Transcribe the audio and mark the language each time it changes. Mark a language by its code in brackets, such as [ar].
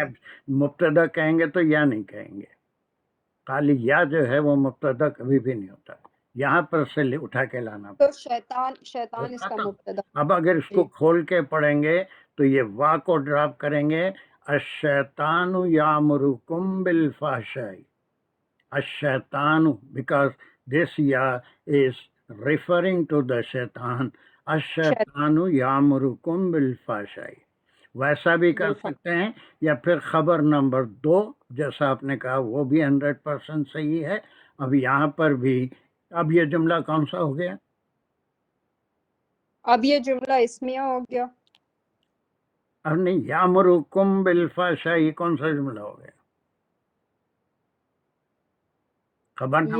[ur] اب مبتدا کہیں گے تو یا نہیں کہیں گے. خالی یا جو ہے وہ مبتدا کبھی بھی نہیں ہوتا، یہاں پر سے اٹھا کے لانا تو پڑتا. شیطان اس کا مبتدا. اب اگر اس کو جی، کھول کے پڑھیں گے تو یہ وا کو ڈراپ کریں گے، [ar] الشیطان یامرکم بالفحشاء. [en] الشیطان، because this ya is referring to the shaitan. [ar] الشیطان یامرکم بالفحشاء. [ur] ویسا بھی کر سکتے ہیں، یا پھر خبر نمبر 2 جیسا آپ نے کہا وہ بھی 100% صحیح ہے. اب یہاں پر بھی اب یہ جملہ کون سا ہو گیا؟ اب یہ جملہ اسمیہ ہو گیا. اب نہیں، [ar] یامرکم بالفحشاء [ur] یہ کون سا جملہ ہو گیا؟ خبر نمبر